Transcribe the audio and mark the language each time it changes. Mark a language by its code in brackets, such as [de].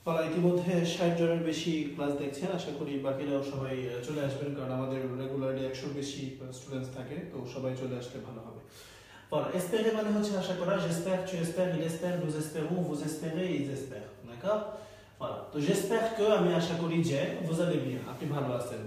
[bn] ইতিমধ্যে 60 জনের বেশি ক্লাস দেখছেন, আশা করি বাকিরাও সবাই চলে আসবেন, কারণ আমাদের রেগুলারলি 100 বেশি স্টুডেন্টস থাকে, তো সবাই চলে আসলে ভালো হবে। [fr] espérer [bn] মানে হচ্ছে আশা করা, [fr] j'espère, tu espères, il espère, nous espérons, vous espérez, ils espèrent, d'accord, voilà। [bn] তো [fr] j'espère que [bn] আমি আশা করি যে [fr] vous allez bien [bn] আপনি ভালো আছেন।